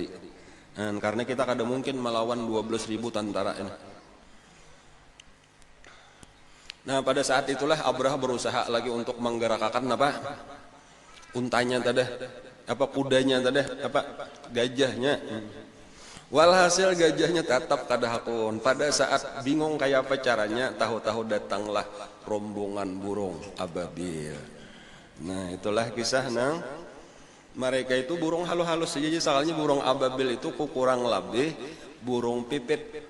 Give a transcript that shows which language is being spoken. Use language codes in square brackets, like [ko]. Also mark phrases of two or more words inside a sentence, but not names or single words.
[bjn] Dan karena kita kada mungkin melawan 12.000 tentara ini. Nah, pada saat itulah Abraha berusaha lagi untuk menggerakkan untanya tadi, kudanya tadi, gajahnya. Walhasil gajahnya tetap kada hakun. Pada saat bingung kayak apa caranya, tahu-tahu datanglah rombongan burung ababil. Nah itulah kisah nang mereka itu burung halus-halus saja. Soalnya burung ababil itu kurang lebih burung pipit.